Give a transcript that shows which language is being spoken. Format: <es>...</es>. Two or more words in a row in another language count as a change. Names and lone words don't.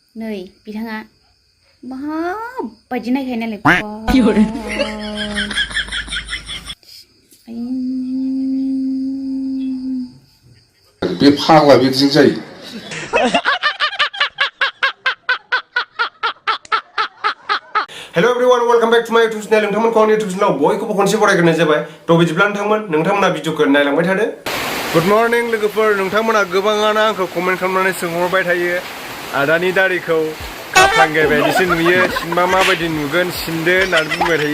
<brx>नै बिथाङा माबायदि नायखायो नालाय बे फाग्ला बिदिजों जायो</brx> <en>hello everyone welcome back to my YouTube channel</en> <brx>नोंथांमोनखौ आंनि यूट्यूब चैनलाव बयखौबो खनसे बरायग्रोनाय जाबाय थ' बिदिब्ला नोंथांमोना भिडिअखौ नायलांबाय थादो</brx> <en>good morning</en> <brx>लोगोफोर नोंथांमोना गोबाङानो आंखौ कमेन्ट खालामनानै सोंहरबाय थायो आदानि दारिखौ खाफ्रांगे बायदिसो नुयो सिनबा माबायदि नुगोन सिनदो होननानै बुंबाय थायो</brx>